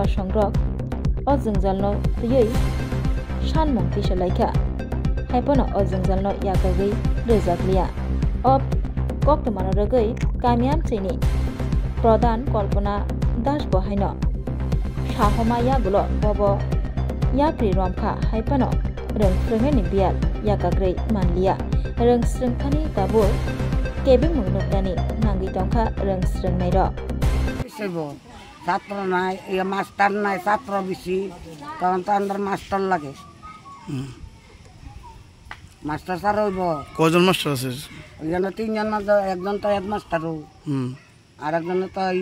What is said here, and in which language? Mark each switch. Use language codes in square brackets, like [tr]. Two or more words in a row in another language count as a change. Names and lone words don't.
[trp] Songrok Ozungjalno tuyoi shanmung tisalaika haipano ozungjalno yakagai rejakliya ob koktomano ragai kamiam chini pradhan kalpana das bahaino shahoma yagulo bobo yakri romkha haipano rung frungani bial yakagrei manliya rung srungthani tabur kebing mungnukdani nangi tongkha rung srungnai ro [bn] ছাত্র নাই মাস্টার নাই ছাত্র বেশি তখন তো আমাদের মাস্টার লাগে মাস্টার স্যার হইব কজন মাস্টার আছে ওইখানে তিনজন মাত্র একজন তো হেডমাস্টার আর একজন তো